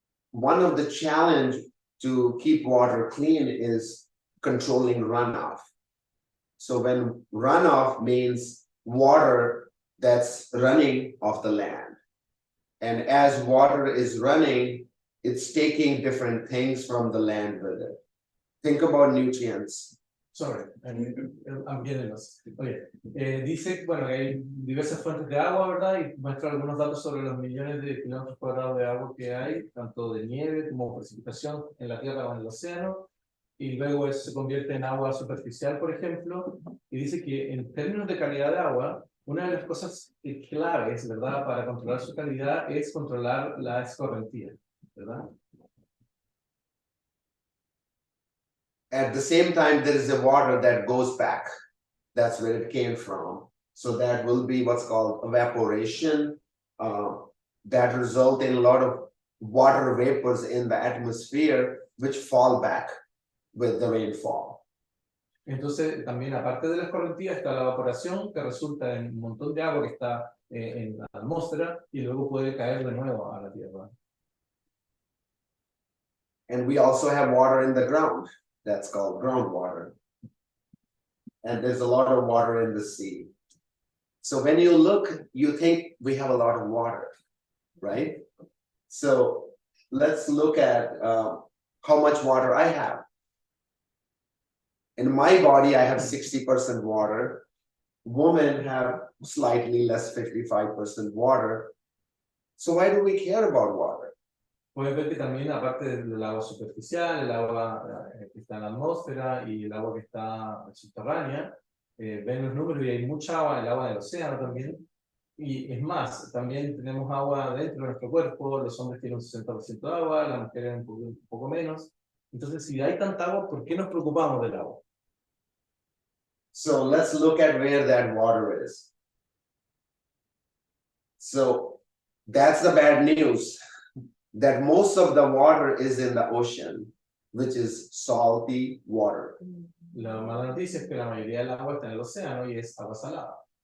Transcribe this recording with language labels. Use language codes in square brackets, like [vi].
[en] One of the challenge to keep water clean is controlling runoff. So when runoff means water that's running off the land. And as water is running, it's taking different things from the land with it. Think about nutrients. Sorry, I'm getting lost. [es] Oye, dice, bueno, que hay diversas fuentes de agua, ¿verdad? Y muestra algunos datos sobre los millones de kilómetros cuadrados de agua que hay, tanto de nieve como precipitación en la tierra o en el océano. Y luego eso se convierte en agua superficial, por ejemplo. Y dice que en términos de calidad de agua, una de las cosas claves, ¿verdad?, para controlar su calidad es controlar la escorrentía, ¿verdad? [en] At the same time, there is a water that goes back. That's where it came from. So that will be what's called evaporation. That result in a lot of water vapors in the atmosphere, which fall back with the rainfall. [es] Entonces, también aparte de la escorrentía está la evaporación, que resulta en un montón de agua que está en la atmósfera y luego puede caer de nuevo a la tierra. [en] And we also have water in the ground. That's called groundwater. And there's a lot of water in the sea. So when you look, you think we have a lot of water, right? So let's look at how much water I have. In my body, I have 60% water. Women have slightly less, 55% water. So why do we care about water? [es] Puedes ver que también, aparte del agua superficial, el agua que está en la atmósfera y el agua que está subterránea, ven los números y hay mucha agua, el agua del océano también. Y es más, también tenemos agua dentro de nuestro cuerpo, los hombres tienen un 60% de agua, las mujeres un poco menos. Entonces, si hay tanta agua, ¿por qué nos preocupamos del agua? [en] So let's look at where that water is. So that's the bad news, that most of the water is in the ocean, which is salty water. [es] La mala noticia es que la mayoría del agua está en el océano y es agua salada.